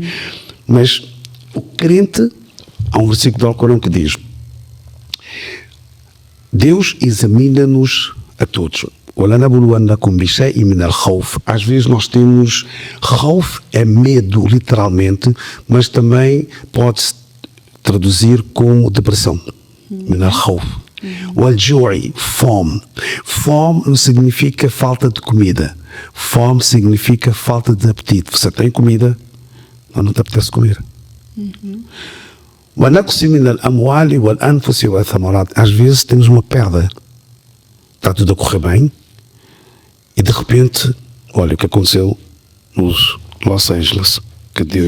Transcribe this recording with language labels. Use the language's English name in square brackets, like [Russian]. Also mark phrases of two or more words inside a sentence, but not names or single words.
[Portuguese] Mas o crente, há um versículo do Alcorão que diz, Deus examina-nos a todos. Às vezes nós temos khawf, é medo literalmente, mas também pode-se traduzir como depressão. [Arabic] من الخوف والجوع, [Portuguese] fome. Fome não significa falta de comida. Fome significa falta de apetite. Você tem comida, mas não te apetece comer. Às vezes temos uma perda. Está tudo a correr bem e de repente, olha o que aconteceu nos Los Angeles, que Deus